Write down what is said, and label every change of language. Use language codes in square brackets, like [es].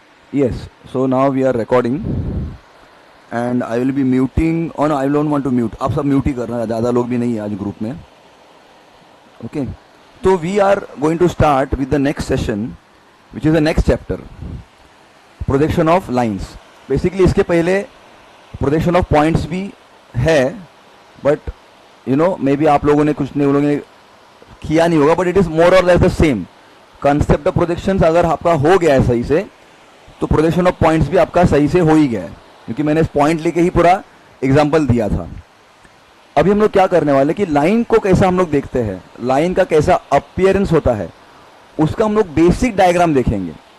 [en] Yes, so now we are recording and I will be muting. Oh no, I don't want to mute. [hi] आप सब mute ही करना, ज़्यादा लोग भी नहीं है आज ग्रुप में. [en] Okay. So we are going to start with the next session, which is the next chapter, projection of lines. Basically [hi] इसके पहले [en] projection of points भी है, but you know maybe [hi] आप लोगों ने कुछ नहीं लोगों ने किया नहीं होगा, [en] but it is more or less the same. Concept of projections [hi] अगर आपका हो गया है सही से, तो प्रोजेक्शन ऑफ पॉइंट्स भी आपका सही से हो ही गया है, क्योंकि मैंने पॉइंट लेके ही पूरा एग्जांपल दिया था. अभी हम लोग क्या करने वाले कि लाइन को कैसा हम लोग देखते हैं, लाइन का कैसा अपीयरेंस होता है, उसका हम लोग बेसिक डायग्राम देखेंगे.